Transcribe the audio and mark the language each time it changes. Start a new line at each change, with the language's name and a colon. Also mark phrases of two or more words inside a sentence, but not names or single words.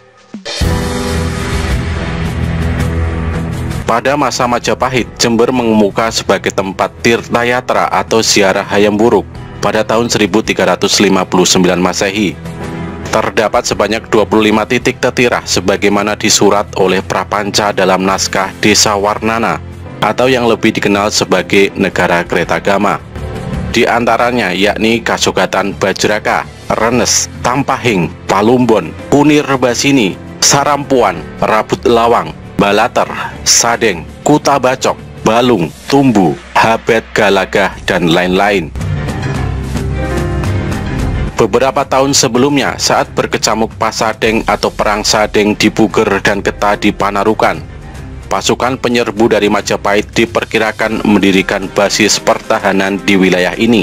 Indonesian: Pada masa Majapahit, Jember mengemuka sebagai tempat tirtayatra atau ziarah hayam buruk pada tahun 1359 Masehi. Terdapat sebanyak 25 titik tetirah sebagaimana disurat oleh Prapanca dalam naskah Desa Warnana atau yang lebih dikenal sebagai Negara Kretagama. Di antaranya yakni Kasogatan Bajraka, Renes, Tampahing, Palumbon, Kunir Basini, Sarampuan, Rabut Lawang, Balater, Sadeng, Kuta Bacok, Balung, Tumbu, Habet Galagah, dan lain-lain. Beberapa tahun sebelumnya, saat berkecamuk Pasadeng atau Perang Sadeng di Puger dan Keta di Panarukan, pasukan penyerbu dari Majapahit diperkirakan mendirikan basis pertahanan di wilayah ini.